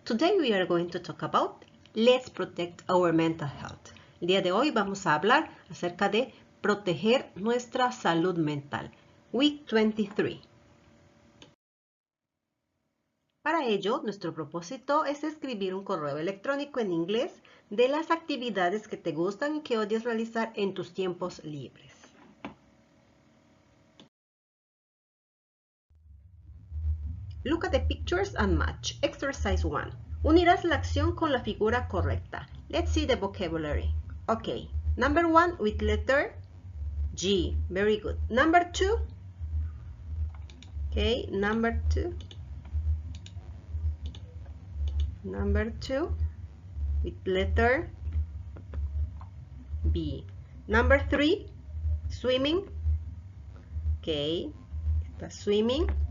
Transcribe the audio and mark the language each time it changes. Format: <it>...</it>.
<en>Today we are going to talk about Let's Protect Our Mental Health.</en> <es>El día de hoy vamos a hablar acerca de proteger nuestra salud mental.</es> <en>Week 23.</en> <es>Para ello, nuestro propósito es escribir un correo electrónico en inglés de las actividades que te gustan y que odias realizar en tus tiempos libres.</es> <en>Look at the pictures and match. Exercise 1.</en> <es>Unirás la acción con la figura correcta.</es> <en>Let's see the vocabulary. Okay. Number 1 with letter G. Very good. Number 2. Okay. Number 2. Number 2 with letter B. Number 3. Swimming. Okay. Está swimming.</en>